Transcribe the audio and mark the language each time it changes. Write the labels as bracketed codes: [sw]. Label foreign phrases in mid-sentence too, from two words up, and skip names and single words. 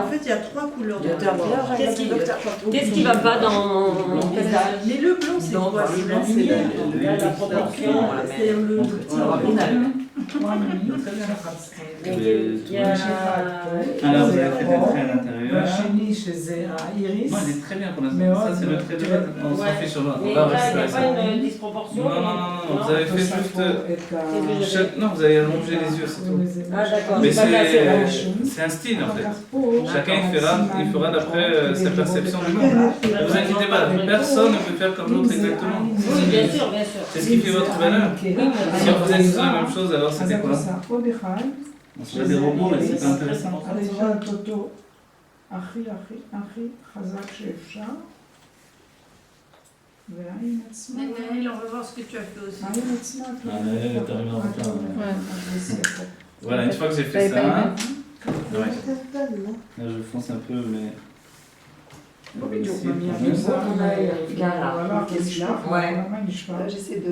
[fr] En fait, il y a trois couleurs. Docteur Villard, Qu'est-ce qui- docteur Qu'est-ce qui va pas dans mon visage? Mais le blanc, c'est Non, quoi? le C'est blanc, la c'est lumière. Là, la proportion. C'est le petit. Il y a. Ah là, vous avez fait des traits à l'intérieur. [he] והשני שזה האיריס. [fr] Non, il est très bien pour Mais l'instant. ouais, Ça, c'est le trait de base. On s'en Ouais. fiche sur l'autre. Mais On là, va il rester n'y a avec ça. pas une disproportion. Non, non, non, non, vous avez fait juste. Non, vous avez allongé les yeux, c'est tout. Ah, d'accord. Mais C'est pas cassé, là. c'est un style en fait. Chacun il fera d'après sa perception du monde. Ne vous inquiétez pas, personne ne peut faire comme l'autre exactement. Oui, bien sûr, bien sûr. C'est ce qui fait votre valeur. Si vous êtes sur la même chose, alors [he] אז [fr] c'était [he] את [fr] quoi? [he] עושה עוד אחד, [fr] On serait des robots, mais c'est pas intéressant. [he] את תשאלת אותו הכי הכי הכי חזק שאפשר. [fr] Naël, on va voir ce que tu as fait aussi. Ah, Naël, t'as arrivé en retard. Ouais. Voilà, une fois que j'ai fait ça, là, Ouais. je fonce un peu, mais. J'essaie de